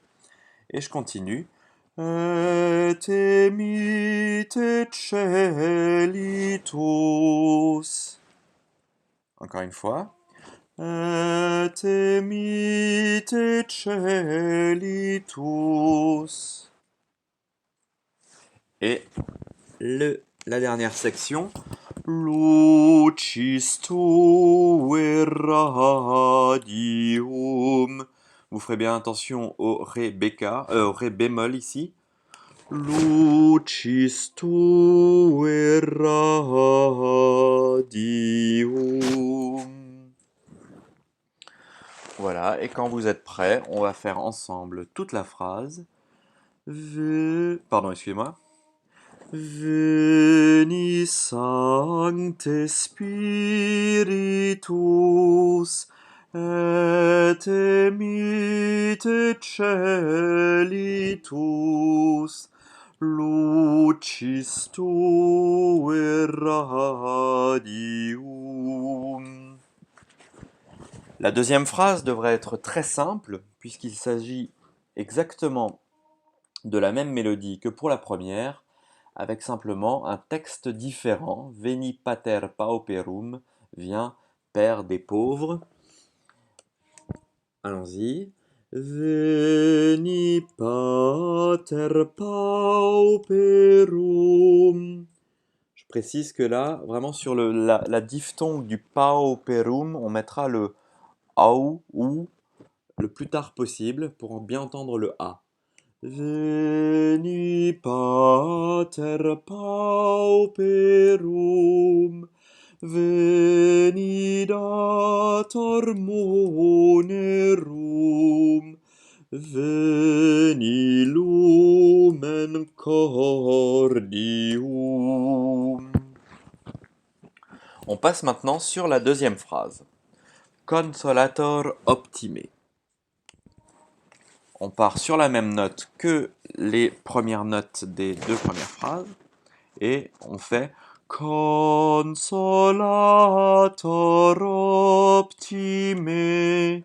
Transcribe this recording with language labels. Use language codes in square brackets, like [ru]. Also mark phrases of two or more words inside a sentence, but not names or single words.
[fr] Et je continue. [la] Et emite celitus. [fr] Encore une fois. [la] Et emite celitus. [fr] Et la dernière section. [la] Lucis tue radium. [fr] Vous ferez bien attention au ré au ré bémol ici. [la] Lucis tue radium. [fr] Voilà, et quand vous êtes prêts, on va faire ensemble toute la phrase. Pardon, excusez-moi. [la] Veni Sancte Spiritus et emite celitus lucis tue radium. [fr] La deuxième phrase devrait être très simple, puisqu'il s'agit exactement de la même mélodie que pour la première, avec simplement un texte différent. [la] Veni pater pauperum [fr] vient Père des pauvres. Allons-y. [la] Veni pater pauperum. [fr] Je précise que là, vraiment sur la diphtongue du pauperum, on mettra le AU ou le plus tard possible pour bien entendre le A. [la] Veni pater pauperum, veni dator monerum, veni lumen cordium. [fr] On passe maintenant sur la deuxième phrase. [la] Consolator optime. [fr] on part sur la même note que les premières notes des deux premières phrases et on fait [la] Consolator optime.